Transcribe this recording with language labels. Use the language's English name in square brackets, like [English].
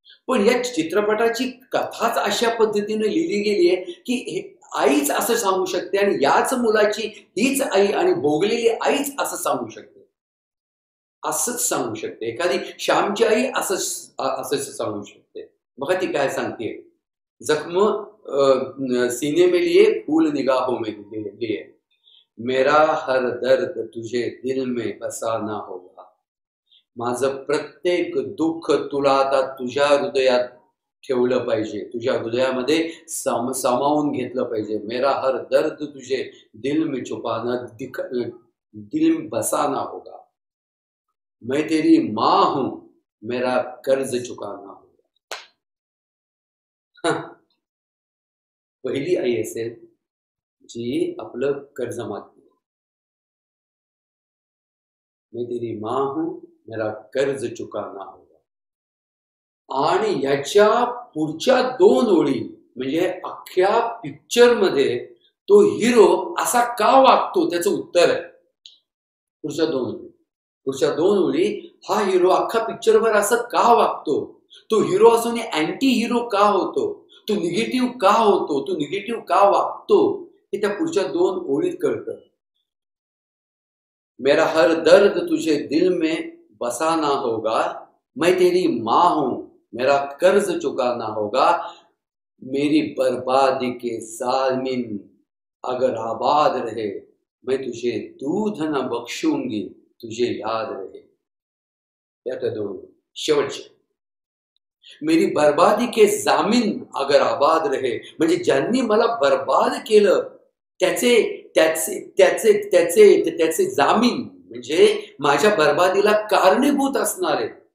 [Marathi] पण या चित्रपटाची कथाच अशा पद्धतीने लिहिली गेली आहे की आईच असं सांगू शकते, आणि याच मुलाची हीच आई आणि भोगलेली आईच असं सांगू शकते, असंच सांगू शकते. एखादी श्यामची आई असंच सांगू शकते. बघा ती काय सांगते, [Hindi] जख्म सीने में लिए फूल निगाहों में लिए, मेरा हर दर्द तुझे दिल में बसाना होगा. [Marathi] माझं प्रत्येक दुःख तुला आता तुझ्या हृदयात ठेवलं पाहिजे, तुझ्या हृदयामध्ये सामावून घेतलं पाहिजे. [Hindi] मेरा हर दर्द तुझे दिल में छुपाना, दिल में बसाना होगा. मैं तेरी माँ हूं, मेरा कर्ज चुकाना होगा. [Marathi] पहिली आई असेल जी आपलं कर्ज मागते. [Hindi] मैं तेरी माँ हूं, मेरा कर्ज चुकाना होगा. [Marathi] आणि याच्या पुढच्या दोन ओळी म्हणजे अख्ख्या पिक्चर मध्ये तो हिरो असा का वागतो त्याचं उत्तर आहे. पुढच्या दोन ओळी हा हिरो अख्खा पिक्चरभर असं का वागतो, तो हिरो असून अँटी हिरो का होतो, तो निगेटिव्ह का होतो, तो निगेटिव्ह का वागतो, हे त्या पुढच्या दोन ओळीत कळतं. [Hindi] मेरा हर दर्द तुझे दिल में बसाना होगा, मैं तेरी माँ हूं, मेरा कर्ज चुकाना होगा, मेरी बर्बादी के ज़ालिम अगर आबाद रहे, मैं तुझे दूध न बख्शूंगी, तुझे याद रहे. [Marathi] त्यात दोन शेवटचे, [Hindi] मेरी बर्बादी के जामीन अगर आबाद रहे, [Marathi] म्हणजे ज्यांनी मला बर्बाद केलं त्याचे त्याचे त्याचे त्याचे त्याचे जामीन म्हणजे माझ्या बर्बादीला कारणीभूत असणारे,